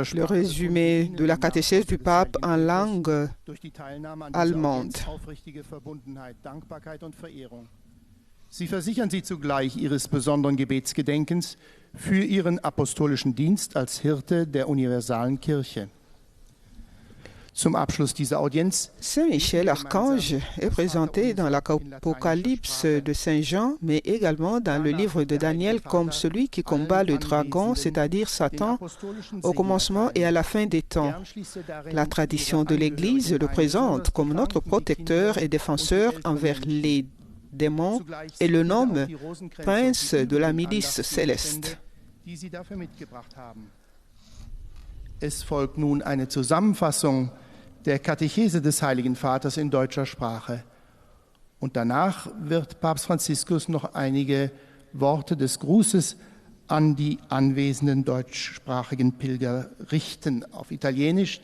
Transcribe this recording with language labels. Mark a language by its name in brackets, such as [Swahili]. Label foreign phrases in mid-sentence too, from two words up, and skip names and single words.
[French] Le résumé de la catéchèse du pape en langue [German] durch die Teilnahme an [French] allemande. [German] dieser aufrichtige Verbundenheit, Dankbarkeit und Verehrung. Sie versichern Sie zugleich Ihres besonderen Gebetsgedenkens für Ihren apostolischen Dienst als Hirte der universalen Kirche. Zum Abschluss dieser Audienz [French] Saint Michel Archange est présenté dans l'Apocalypse de Saint Jean, mais également dans le livre de Daniel comme celui qui combat le dragon, c'est-à-dire Satan, au commencement et à la fin des temps. La tradition de l'Église le présente comme notre protecteur et défenseur envers les démons et le nomme prince de la milice céleste. [German] Es folgt nun eine Zusammenfassung der Katechese des Heiligen Vaters in deutscher Sprache. Und danach wird Papst Franziskus noch einige Worte des Grußes an die anwesenden deutschsprachigen Pilger richten auf Italienisch.